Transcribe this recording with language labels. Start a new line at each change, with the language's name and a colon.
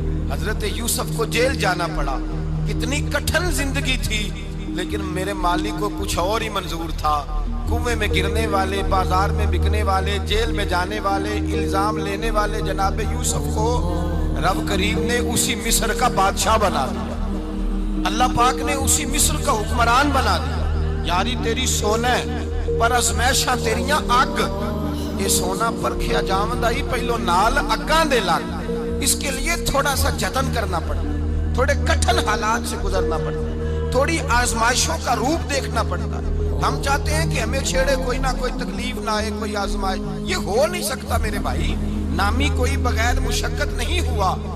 Urdu: حضرت یوسف کو جیل جانا پڑا. کتنی کٹھن زندگی تھی, لیکن میرے مالک کو کچھ اور ہی منظور تھا. کنویں میں گرنے والے, بازار میں بکنے والے, جیل میں جانے والے, الزام لینے والے جناب یوسف کو رب کریم نے اسی مصر کا بادشاہ بنا دیا. اللہ پاک نے اسی مصر کا حکمران بنا دیا.
Punjabi: یاری تیری سونا پر ازمیشاں تیریاں اگ, یہ سونا پرکھیا جاوندا ہی پہلو نال اگاں دے لگ.
Urdu: اس کے لیے تھوڑا سا جتن کرنا پڑتا, تھوڑے کٹھن حالات سے گزرنا پڑتا, تھوڑی آزمائشوں کا روپ دیکھنا پڑتا. ہم چاہتے ہیں کہ ہمیں چھیڑے کوئی نہ کوئی تکلیف نہ آئے, کوئی آزمائش. یہ ہو نہیں سکتا میرے بھائی, نامی کوئی بغیر مشقت نہیں ہوا.